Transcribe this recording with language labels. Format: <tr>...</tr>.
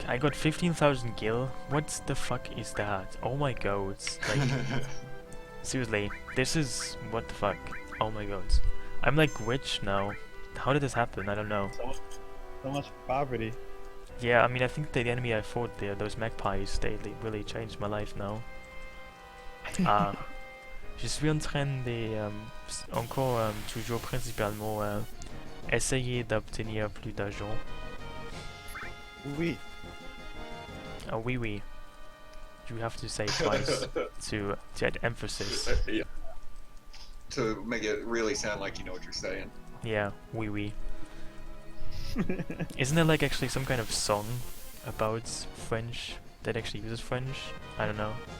<en>I got 15,000 gil. What the fuck is that? Oh my god. Like seriously, this is what the fuck? Oh my god. I'm like rich now. How did this happen? I don't know. So much poverty. Yeah, I mean I think the enemy I fought there, those magpies, they really changed my life now.</en> <fr>Je suis en train de encore toujours principalement essayer d'obtenir plus d'argent. Oui. Oui, oui.</fr> <en>You have to say twice to add emphasis. Yeah. To make it really sound like you know what you're saying.</en> <fr>Yeah, oui, oui.</fr> <en>Isn't there like actually some kind of song about French that actually uses French? I don't know.</en>